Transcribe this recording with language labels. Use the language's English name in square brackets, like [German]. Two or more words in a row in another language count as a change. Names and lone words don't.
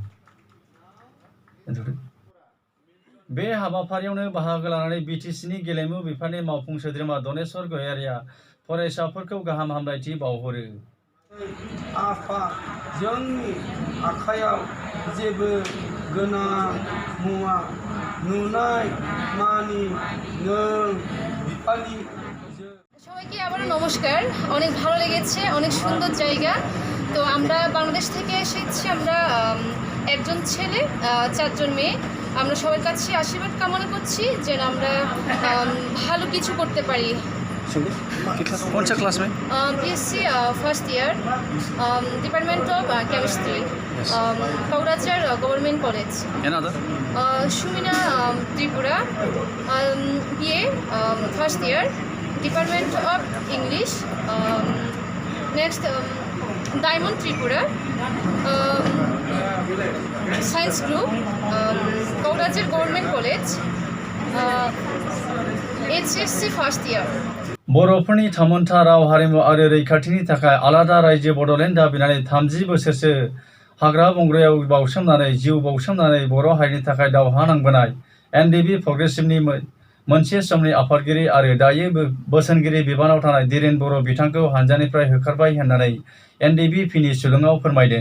[Bodo] बे हाबाफारियावनो बाहागो लानानै बिटिसिनि गेलेमु बिफाननि मावफुं सोद्रोमा दनेश्वर गयारिया फरायसाफोरखौ गाहाम हामलायथि बावहरो। आफा जोंनि आखायाव जेबो गोनां मुवा नुनाय मानि नों बिफानि। [Bangla] সবাইকে আবারও নমস্কার। অনেক ভালো লেগেছে, অনেক সুন্দর জায়গা। তো আমরা বাংলাদেশ থেকে এসেছি, আমরা একজন ছেলে 4 জন মেয়ে। আমরা সবার কাছে আশীর্বাদ কামনা করছি যেন আমরা ভালো কিছু করতে পারি। [Hindi] कौन सा क्लास में? [English] BSc first year, Department of Chemistry, Kaurachar Government College. Sumina Tripura, BA first year, Department of English. Next Diamond Tripura, science group, Kaurachar Government College, HSC first year. [Bodo] बर'फोरनि थामोनथा राव हारिमु आरो रैखाथिनि थाखाय आलादा रायजो बड'लेण्ड दाबिनानै 30 बोसोरसो हाग्रा बंग्रायाव बावसोमनानै जिउ बावसोमनानै बर' हारिनि थाखाय दावहा नांबोनाय एनडिबि प्रग्रेसिभनि मोनसे समनि आफादगिरि आरो दायो बोसोनगिरि बिबानाव थानाय धीरेन बर' बिथांखौ हानजानिफ्राय होखारबाय होननानै NDBP-नि सुलुङाव फोरमायदों।